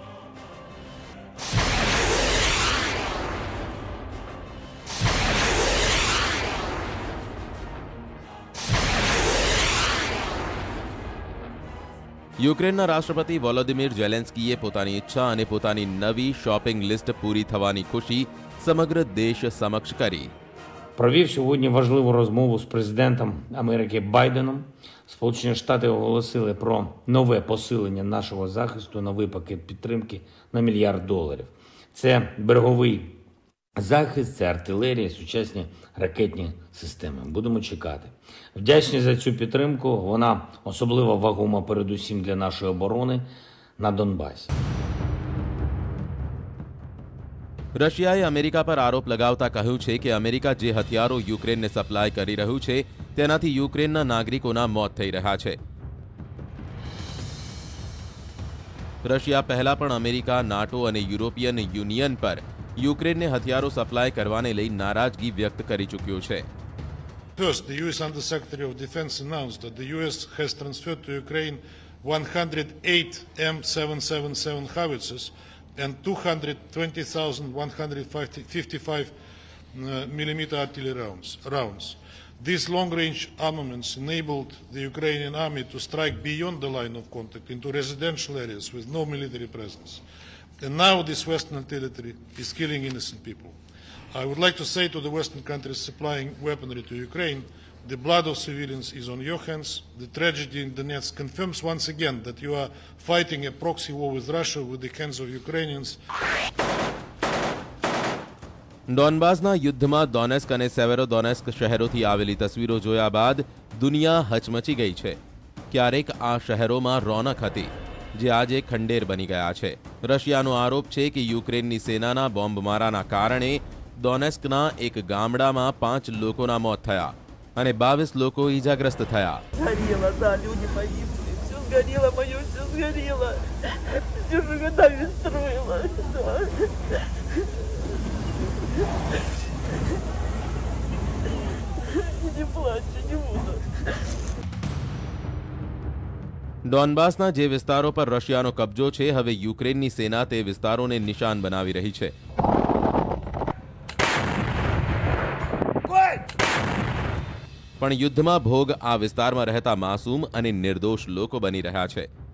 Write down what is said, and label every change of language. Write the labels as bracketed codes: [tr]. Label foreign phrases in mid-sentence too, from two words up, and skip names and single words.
[gu] યુક્રેનના રાષ્ટ્રપતિ વોલોદિમીર ઝેલેન્સ્કીએ પોતાની ઈચ્છા અને પોતાની નવી [en] shopping list [gu] પૂરી થવાની ખુશી સમગ્ર દેશ સમક્ષ કરી. [uk] Провів сьогодні важливу розмову з президентом Америки Байденом. Сполучені Штати оголосили про нове посилення нашого захисту, новий пакет підтримки на $1 мільярд. Це береговий захист, це артилерія, сучасні ракетні системи. Будемо чекати. Вдячні за цю підтримку. Вона особливо вагома передусім для нашої оборони на Донбасі. [gu] રશિયાએ અમેરિકા પર આરોપ લગાવતા કહ્યું છે કે અમેરિકા જે હથિયારો યુક્રેનને સપ્લાય કરી રહ્યું છે તેનાથી યુક્રેનના નાગરિકોના મોત થઈ રહ્યા છે. રશિયા પહેલા પણ અમેરિકા, નાટો અને યુરોપિયન યુનિયન પર યુક્રેનને હથિયારો સપ્લાય કરવાને લઈ નારાજગી વ્યક્ત કરી ચૂક્યો છે. [en] First, the US Undersecretary of Defense announced that the US has transferred to Ukraine 108 M777 howitzers and 220,155 millimeter artillery rounds. These long-range armaments enabled the Ukrainian army to strike beyond the line of contact into residential areas with no military presence. And now this Western artillery is killing innocent people. I would like to say to the Western countries supplying weaponry to Ukraine, the blood of civilians is on your hands. The tragedy in Donetsk confirms once again that you are fighting a proxy war with Russia with the hands of Ukrainians. [gu] ડોનબાસના યુદ્ધમાં ડોનેસ્ક અને સેવેરોડોનેસ્ક શહેરોથી આવેલી તસવીરો જોયા બાદ દુનિયા હચમચી ગઈ છે. ક્યારેક આ શહેરોમાં રોનક હતી, જે આજે ખંડેર બની ગયા છે. રશિયાનો આરોપ છે કે યુક્રેનની સેનાના બોમ્બમારાના કારણે ડોનેસ્કના એક ગામડામાં 5 લોકોના મોત થયા અને 22 લોકો ઈજાગ્રસ્ત થયા. [ru] Сгорело, да, люди погибли. Все сгорело, мое все сгорело. Все же годами строила. Да. Не плачь, не буду. [gu] ડોનબાસના જે વિસ્તારો પર રશિયાનો કબજો છે, હવે યુક્રેનની સેના તે વિસ્તારોને નિશાન બનાવી રહી છે. પણ યુદ્ધમાં ભોગ આ વિસ્તારમાં રહેતા માસૂમ અને નિર્દોષ લોકો બની રહ્યા છે.